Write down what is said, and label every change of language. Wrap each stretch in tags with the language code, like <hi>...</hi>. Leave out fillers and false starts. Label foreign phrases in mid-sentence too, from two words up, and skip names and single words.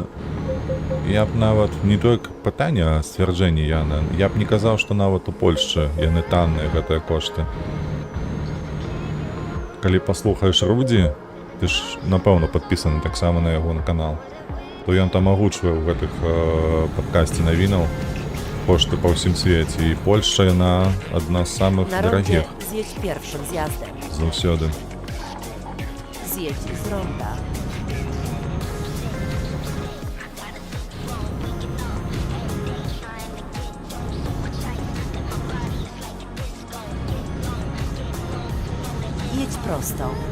<be>я б нават не толькі пытанне, а сцвярджэнне Яна, я б не казаў, што нават у Польшчы яны танныя гэтыя кошты. Калі паслухаеш Рудзі, ты ж напэўна падпісаны таксама на яго на канал, то ён там агучвае ў гэтых падкасці навінаў кошты па ўсім свеце, і Польшча яна адна з самых</be> <pl>Na rondzie</pl> <be>дарагіх</be> <pl>zjedź pierwszym zjazdem.</pl> <be>заўсёды.</be> <pl>Zjedź z ronda. Jedź prosto.</pl>